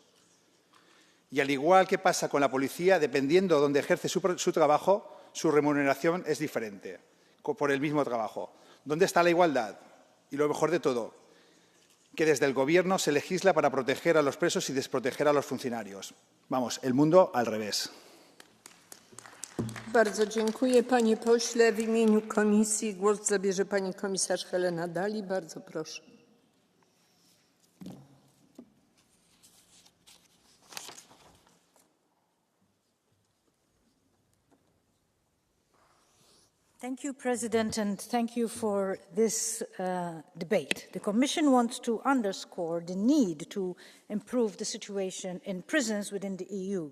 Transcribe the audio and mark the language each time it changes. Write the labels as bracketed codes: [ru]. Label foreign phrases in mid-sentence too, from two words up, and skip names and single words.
[es] Y al igual que pasa con la policía, dependiendo de dónde ejerce su trabajo, su remuneración es diferente por el mismo trabajo. ¿Dónde está la igualdad? Y lo mejor de todo, que desde el Gobierno se legisla para proteger a los presos y desproteger a los funcionarios. Vamos, el mundo al revés. [pl] Bardzo dziękuję, panie pośle. W imieniu komisji głos zabierze pani komisarz Helena Dalli. Bardzo proszę. [en] Thank you, President, and thank you for this debate. The Commission wants to underscore the need to improve the situation in prisons within the EU.